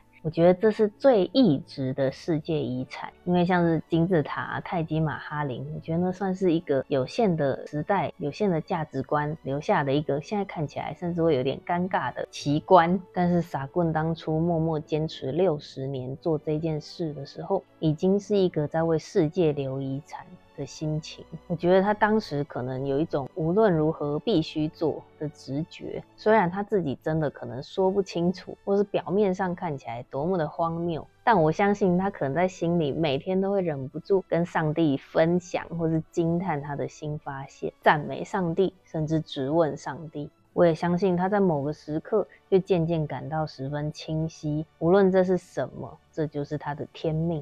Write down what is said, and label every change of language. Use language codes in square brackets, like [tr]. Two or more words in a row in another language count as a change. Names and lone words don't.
[zh] 我覺得這是最異質的世界遺產，因為像是金字塔、泰姬瑪哈陵，我覺得那算是一個有限的時代、有限的價值觀留下的一個現在看起來甚至會有點尷尬的奇觀。但是撒棍當初默默堅持60年做這件事的時候，已經是一個在為世界留遺產的心情。我覺得他當時可能有一種無論如何必須做的直覺，雖然他自己真的可能說不清楚，或是表面上看起來多麼的荒謬，但我相信他可能在心裡每天都會忍不住跟上帝分享，或是驚嘆他的新發現，讚美上帝，甚至質問上帝。我也相信他在某個時刻就漸漸感到十分清晰，無論這是什麼，這就是他的天命。